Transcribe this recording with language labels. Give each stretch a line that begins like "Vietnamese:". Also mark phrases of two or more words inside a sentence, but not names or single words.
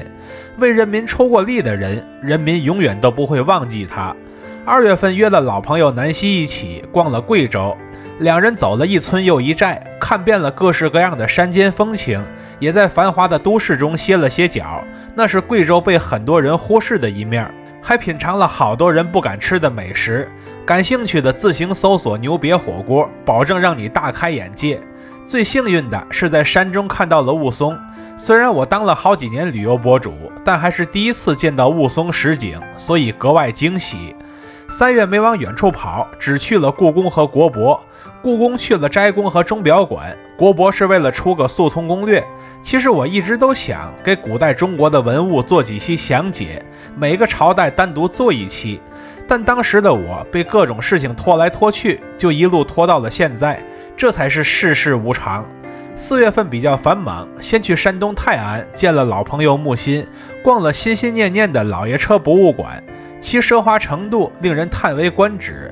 Chinese: 為人民出過力的人，人民永遠都不會忘記他。2月份約了老朋友南希一起逛了貴州，兩人走了一村又一寨，看遍了各式各樣的山間風情，也在繁華的都市中歇了些腳，那是貴州被很多人忽視的一面，還品嘗了好多人不敢吃的美食。感興趣的自行搜索牛別火鍋，保證讓你大開眼界。最幸運的是在山中看到了霧凇，雖然我當了好幾年旅遊博主，但還是第一次見到霧凇實景，所以格外驚喜。3月沒往遠處跑，只去了故宮和國博。故宮去了齋宮和鐘表館，國博是為了出個速通攻略。其實我一直都想給古代中國的文物做幾期詳解，每個朝代單獨做一期，但當時的我被各種事情拖來拖去，就一路拖到了現在，這才是世事無常。4月份比較繁忙，先去山東泰安見了老朋友木心，逛了心心念念的老爺車博物館，其奢華程度令人嘆為觀止。